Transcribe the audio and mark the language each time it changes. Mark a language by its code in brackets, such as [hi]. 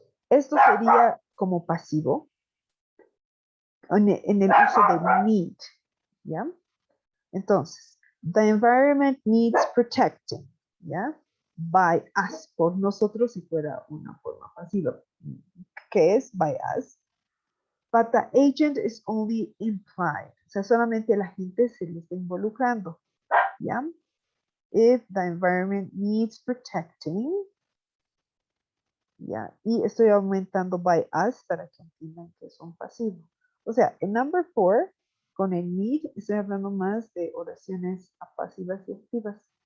[es] esto sería como pasivo en el uso de need, ¿ya? Entonces, [en] the environment needs protecting, [es] ¿ya? [en] By us, [es] por nosotros si fuera una forma pasiva. ¿Qué es [en] by us? But the agent is only implied. [es] O sea, solamente el agente se le está involucrando, ¿ya? [en] If the environment needs protecting, [es] ¿ya? Y estoy aumentando [en] by us [es] para que entiendan que es un pasivo. O sea, en [en] number 4, [es] con el need, estoy hablando más de oraciones pasivas y activas.